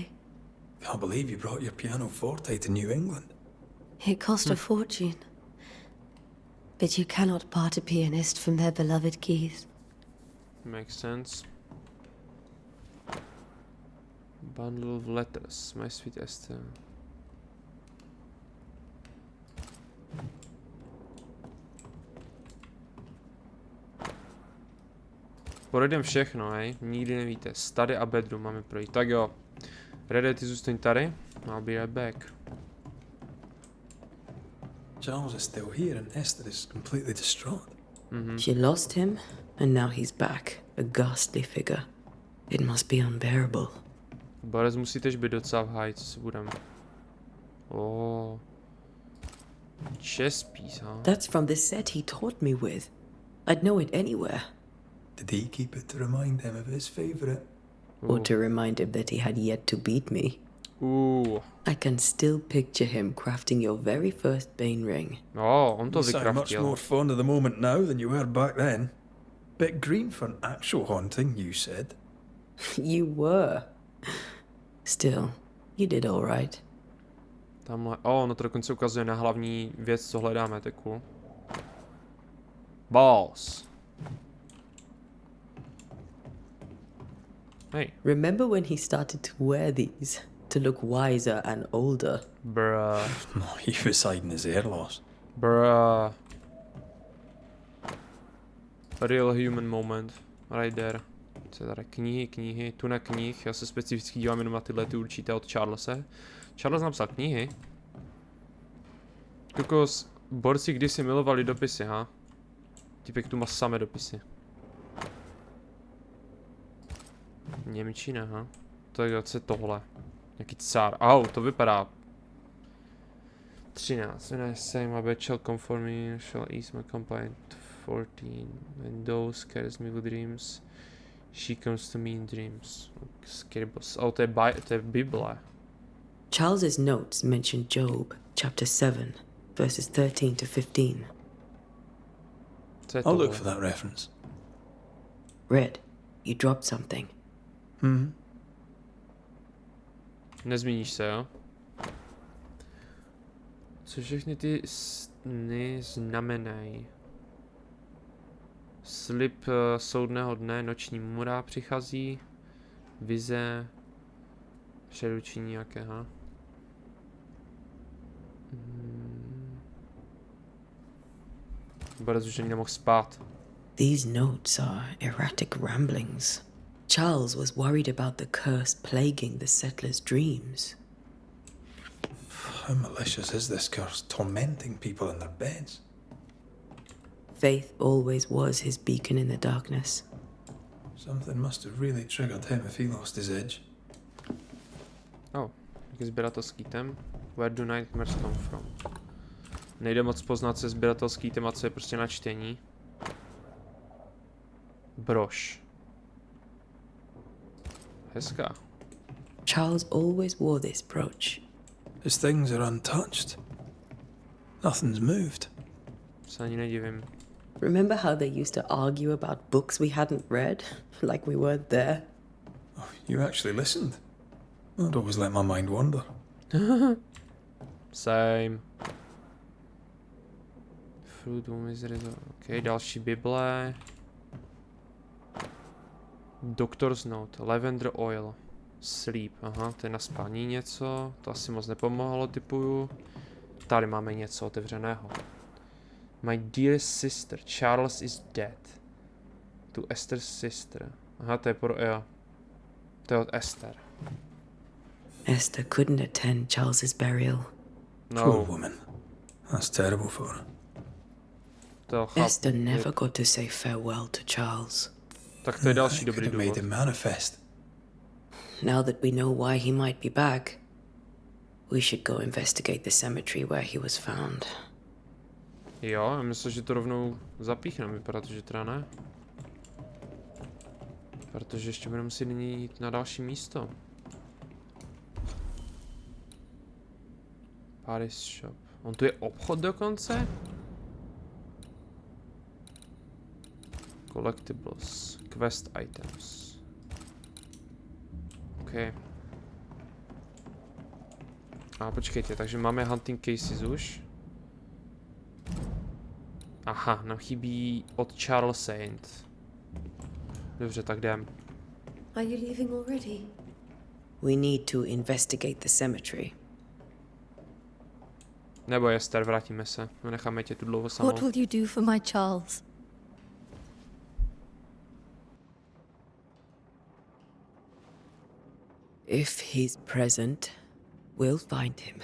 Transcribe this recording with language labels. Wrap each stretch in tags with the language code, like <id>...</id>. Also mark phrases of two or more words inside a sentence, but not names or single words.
<en>Can't believe you brought your pianoforte to New England. It cost a fortune. But you cannot part a pianist from their beloved keys. Makes sense. Bundle of letters, my sweet Esther.</en> <cs>Projdem všechno, hej, nikdy nevíte.</cs> <en>Study a bedroom</en> <cs>máme projít. Tak jo. Ready, ty zůstaň tady.</cs> <en>I'll be right back. Charles is still here and Esther is completely distraught. She lost him, and now he's back, a ghastly figure. It must be unbearable.</en> <cs>Borec musí tež být docela v háji, co si budem.</cs> <en>Oh. Chess piece, huh? That's from the set he taught me with. I'd know it anywhere. Did he keep it to remind him of his favourite? Or to remind him that he had yet to beat me. I can still picture him crafting your very first Bane ring. Oh, on to You sound much</en> <cs>vykraftil.</cs> <en>more fond of the moment now than you were back then. Bit green for an actual haunting, you said. You were. Still, you did all right.</en> <cs>Tamhle, no to dokonce ukazuje na hlavní věc, co hledáme, to je cool.</cs> <en>Balls. Hey. Remember when he started to wear these to look wiser and older? Bruh. He was hiding his hair loss. Bruh. A real human moment. Right there.</en> <cs>Co je tady? Knihy, tu na knih. Já se specificky dívám jenom na tyhle ty určité od Charlese. Charles napsal knihy. Kokos, borci kdysi milovali dopisy, ha? Typek tu má samé dopisy. Němčina, ha? To je tohle. Nějaký cár. Au, to vypadá. 13.</cs> <en>When I say my bed shall comfort me, shall ease my complaint. 14. When those scares me with dreams, she comes to me in dreams. Scary boss.</en> <cs>Oh, to je Bible.</cs> <en>Charles's notes mention Job, chapter 7, verses 13 to 15. I'll look for that reference. Red, you dropped something.</en> <cs>Nezmíníš se, jo? Co všechny ty sny znamenají? Slib soudného dne, noční můra přichází, vize, předučení nějakého. Borec už ani nemohl spát.</cs> <en>These notes are erratic ramblings. Charles was worried about the curse plaguing the settlers' dreams. How malicious is this curse, tormenting people in their beds? Faith always was his beacon in the darkness. Something must have really triggered him if he lost his edge.</en> <cs>Oh, jaký sběratelský item.</cs> <en>Where do nightmares come from?</en> <cs>Nejde moc poznat se sběratelský item, a co je prostě na čtení. Brož. Hezká.</cs> <en>Charles always wore this brooch. His things are untouched. Nothing's moved.</en> <cs>Se ani nedivím.</cs> <en>Remember how they used to argue about books we hadn't read? Like we weren't there? Oh, you actually listened. I'd always let my mind wander. Same. Fruit misery. Ok, další Bible. Doctor's note. Lavender oil.</en> <cs>Sleep. Aha, to je na spaní něco. To asi moc nepomohlo, typuju. Tady máme něco otevřeného.</cs> <en>My dear sister, Charles is dead. To Esther's sister.</en> <cs>Aha, to je jo. To je od Esther.</cs> <en>Esther couldn't attend Charles's burial. No. Poor woman. That's terrible for her.</en> <cs>To chápu.</cs> <en>Esther never got to say farewell to Charles.</en> <cs>Tak to je další</cs> <en>Could</en> <cs>dobrý</cs> <en>have made</en> <cs>důvod.</cs> <en>him manifest. Now that we know why he might be back, we should go investigate the cemetery where he was found.</en> <cs>Jo, já myslím, že to rovnou zapíchneme, protože teda ne. Protože ještě budeme muset nyní jít na další místo.</cs> <en>Paris shop.</en> <cs>On tu je obchod dokonce? Collectibles.</cs> <en>Quest items. OK.</en> <cs>A počkejte, takže máme</cs> <en>hunting cases</en> <cs>už. Aha, nám chybí od Charles Saint. Dobře, tak jdem.</cs> <en>Are you leaving already? We need to investigate the cemetery.</en> <cs>Nebo Esther, vrátíme se. Necháme tě tu dlouho samou.</cs> <en>What will you do for my Charles? If he's present, we'll find him.</en>